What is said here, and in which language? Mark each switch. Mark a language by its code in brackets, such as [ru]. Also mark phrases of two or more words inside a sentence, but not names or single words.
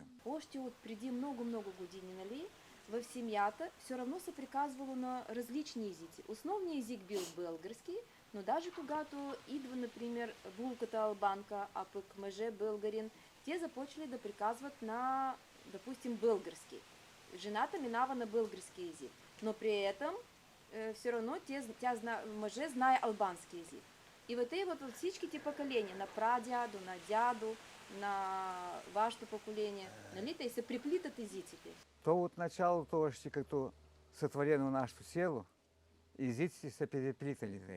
[bg] Още от преди много години, нали, в семьята [ru] все равно [bg] се приказвало на различни езици. Основният език бил български, но даже когато идва, например, булката албанка, а пък мъже българин, те започали да приказват на, допустим, български. Жената минава на български език, но [ru] при этом все равно [bg] мъже знае албански език. И вот от всичките поколения, на прадядо, на дядо, на вашето поколение, нали, те се приплитат езиците. То от началото още като сътворено нашето село, езиците се переплитали две.